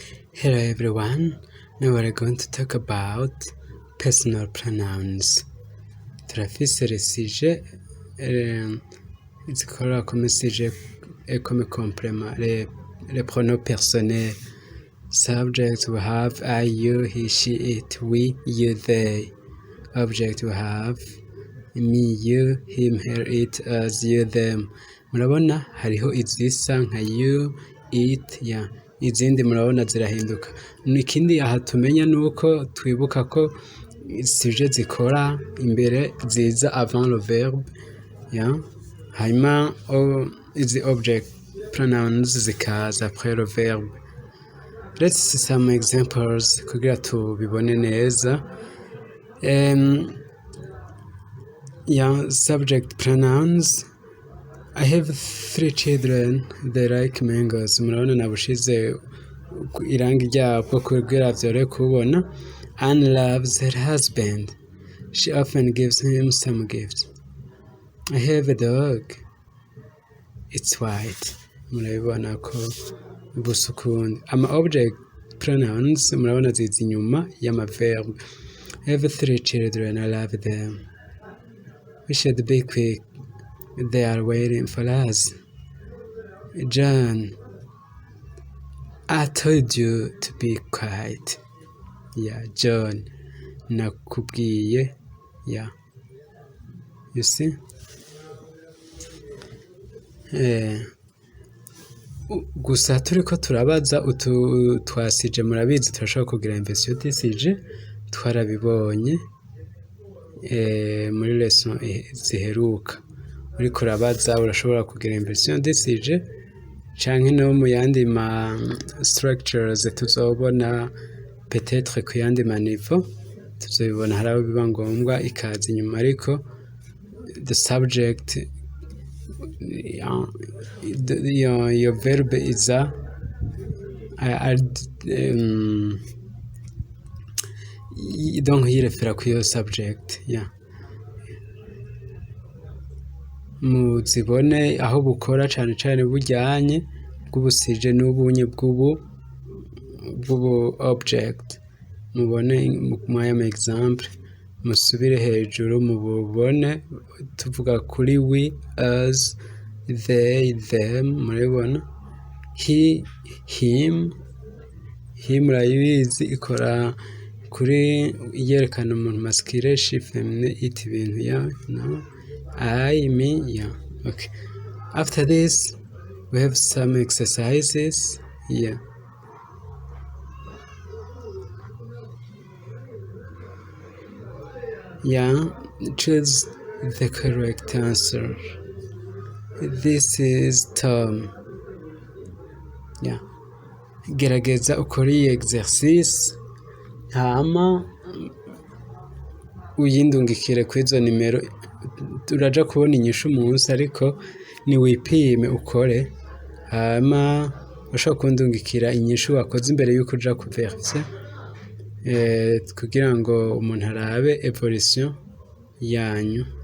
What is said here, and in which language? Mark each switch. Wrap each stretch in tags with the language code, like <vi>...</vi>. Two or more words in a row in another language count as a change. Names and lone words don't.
<en>Hello everyone, now we're going to talk about personal pronouns.</en> <fr>Turafise les sujets zikorera comme sujet et comme complément les pronoms personnels.</fr> <en>Subject we have I, you, he, she, it, we, you, they. Object we have me, you, him, her, it, us, you, them.</en> <rn>Murabona hariho izisa nka</rn> <en>you, it,</en> <rn>ya izindi murabona zirahinduka. Ikindi aha tumenya nuko twibuka ko sujet zikora imbere ziza</rn> <fr>avant le verbe,</fr> <rn>ya hanyuma izi</rn> <en>object pronouns</en> <rn>zikaza</rn> <fr>après le verbe.</fr> <en>Let's see some examples</en> <rn>kugira tubibone neza.</rn> <en>Subject pronouns. I have 3 children, they like mangoes.</en> <rn>Murabona nabushize irangi ryabwo kugira vyore kubona.</rn> <en>Anne loves her husband. She often gives him some gifts. I have a dog. It's white.</en> <rn>Murabibona ko busukundi. Ama</rn> <en>object pronouns</en> <rn>murabona zizi inyuma y'ama verb.</rn> <en>I have 3 children, I love them. We should be quick. They are waiting for us. John, I told you to be quiet.</en> <rn>Yeah, John, nakubwiye. Yeah.</rn> <en>You see?</en> <rn>Gusa turiko turabaza utu twasije murabizi turashobora kugira inversion d'isije twarabibonye muri lesson ziheruka. Uriko urabaza urashobora kugira inversion d'isije canke no mu yandi ma structures tuzobona peut-être ku yandi ma niveau tuzobibona haraho biba ngombwa ikaza inyuma ariko</rn> <en>the subject your verb is</en> <rn>donc yirefera ku yo subject, yeah. Muzibone aho bukora cane cane bujyanye bw'ubusije n'ubunye bw'ubu object. Mubone mu example musubire hejuru mubone tuvuga kuri</rn> <en>we, us, they, them.</en> <rn>Murabona</rn> <en>he, him</en> <rn>urayibizi ikora kuri yerekana umuntu masculine, she feminine, it ibintu ya no</rn> <en>I, me,</en> <rn>yeah. Okay.</rn> <en>After this, we have some exercises. Yeah. Yeah. Choose the correct answer. This is Tom. Yeah.</en> <rn>Gerageza ukore iyi exercice. Hama uyindungikire kwizo nimero. Uraja kubona inyishu munsi ariko ni wipime ukore hama ushaka kundungikira inyishu wakoze imbere yuko uja kuverifya kugira ngo umuntu arabe evolution yanyu.</rn>